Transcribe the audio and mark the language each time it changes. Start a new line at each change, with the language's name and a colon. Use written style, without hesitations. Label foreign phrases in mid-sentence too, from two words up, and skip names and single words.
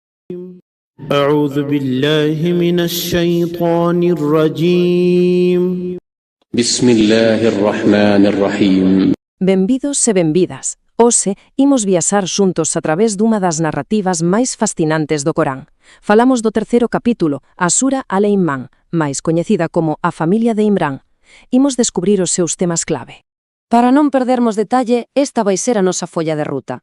Arabic: أعوذ بالله من الشيطان الرجيم بسم الله الرحمن الرحيم.
Galician: Benvidos e benvidas. Hoxe imos viaxar xuntos a través dunha das narrativas máis fascinantes do Corán. Falamos do terceiro capítulo, a Sura Al-Imran, máis coñecida como a familia de Imran. Imos descubrir os seus temas clave. Para non perdermos detalle, esta vai ser a nosa folla de ruta.